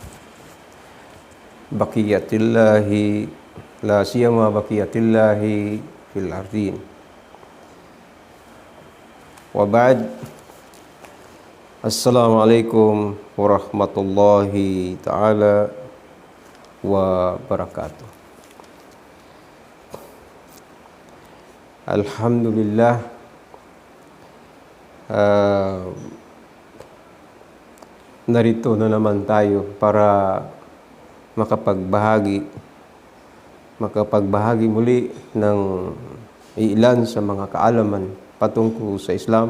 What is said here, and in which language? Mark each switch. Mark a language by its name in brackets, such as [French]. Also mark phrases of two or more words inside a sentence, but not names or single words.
[Arabic] بقية الله لا سيما بقية الله في الأرضين وبعد. السلام عليكم ورحمة الله تعالى وبركاته. Alhamdulillah, [Filipino] narito na naman tayo para makapagbahagi muli ng ilan sa mga kaalaman patungkol sa Islam.